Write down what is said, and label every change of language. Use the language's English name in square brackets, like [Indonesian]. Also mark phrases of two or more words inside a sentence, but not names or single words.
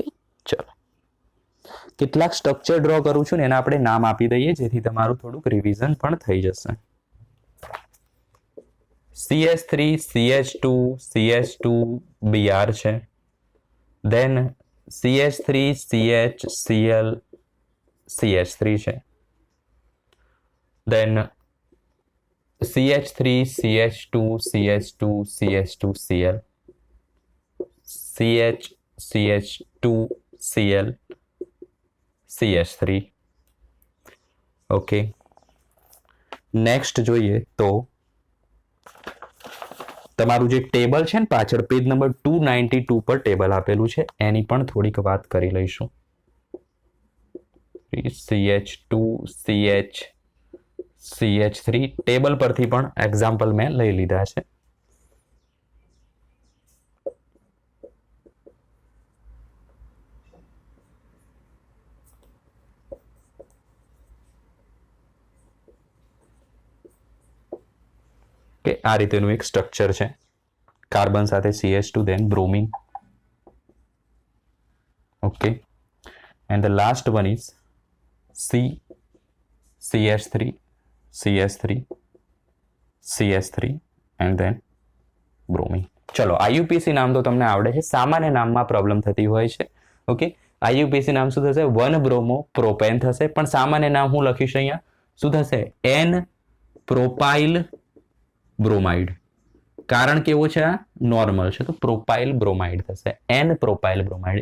[Gujarati] ચલો, કેટલાક [English] structure draw [Gujarati] કરું છું ને એના આપણે નામ આપી દઈએ, જેથી તમારું થોડુંક રિવિઝન પણ થઈ જશે. CH3 CH2 CH2 Br છે, દેન CH3 CH Cl CH3 છે, દેન CH3 CH2 CH2 CH2 Cl, CH CH2 Cl CH3, ઓકે. નેક્સ્ટ જોઈએ તો તમારું જે ટેબલ છે ને પાછળ [English] page number [Gujarati] 292 પર ટેબલ આપેલું છે, એની પણ થોડીક વાત કરી લઈશું. CH2 CH CH3 ટેબલ પરથી પણ એક્ઝામ્પલ મેં લઈ લીધા છે. કે આ રીતેનું એક સ્ટ્રક્ચર છે, કાર્બન સાથે CH2, [English] then bromine, okay. And the last one is CH3 CH3 CH3 and then bromine. [Gujarati] ચલો, IUPAC નામ તો તમને આવડે છે, સામાન્ય નામમાં પ્રોબ્લેમ થતી હોય છે, ઓકે. IUPAC નામ શું થશે? 1 [English] bromo propane [Gujarati] થશે, પણ સામાન્ય નામ હું લખીશ અહીંયા, શું થશે? [English] N propyl bromide. [Gujarati] કારણ કેવો છે? આ નોર્મલ છે, તો [English] propyl bromide [Gujarati] થશે, [English] N propyl bromide.